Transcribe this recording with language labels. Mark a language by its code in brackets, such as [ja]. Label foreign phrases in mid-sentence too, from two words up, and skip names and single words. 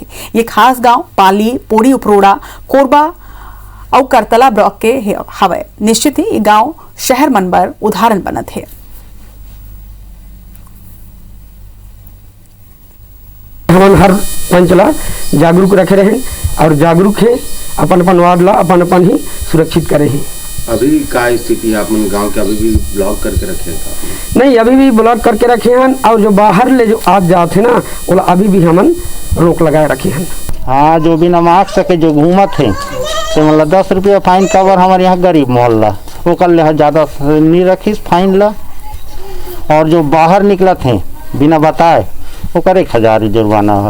[hne] ये खास गांव पाली, पोड़ी उपरोड़ा, कोरबा और करतला ब्लॉक के हवे। निश्चित ही ये गांव शहर मन बर उदाहरण बनत है। हम हर पंचला जागरूक रखे रहे और जागरूक है अपन अपन वार्ड ला अपन अपन ही सुरक्षित करे हैं। अभी का स्थिति है अपन गांव के? अभी भी ब्लॉक करके रखे हैं? नहीं, अभी भी ब्लॉक करके रखे हैं और जो बाहर ले जो आप जाते ना वो अभी भी हमन रोक लगाए रखे हैं। हाँ, जो बिना मास्क के जो घूमत है तो मतलब 10 रुपया फाइन कवर। हमारे यहाँ गरीब मोहल्ला वो कर ले ज्यादा नहीं रखीस फाइन ला, और जो बाहर निकलत है बिना बताए वो करे 1000 जुर्माना है।